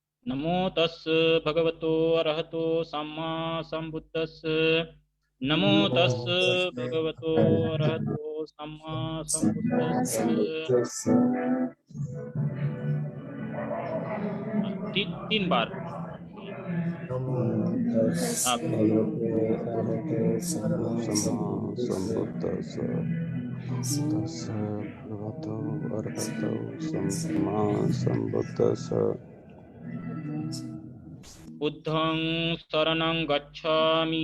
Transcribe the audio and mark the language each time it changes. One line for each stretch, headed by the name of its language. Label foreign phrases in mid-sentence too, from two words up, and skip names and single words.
Pali: नमो तस् भगवतो अरहतो सम्मा सम्बुद्धस्स नमो तस् भगवतो अरहतो सम्मा सम्बुद्धस्स।
Hindi: तीन बार आप
Pali: सम्बुद्धस्स तस् भगवतो अरहतो सम्मा सम्बुद्धस्स। बुद्धं शरणं गच्छामि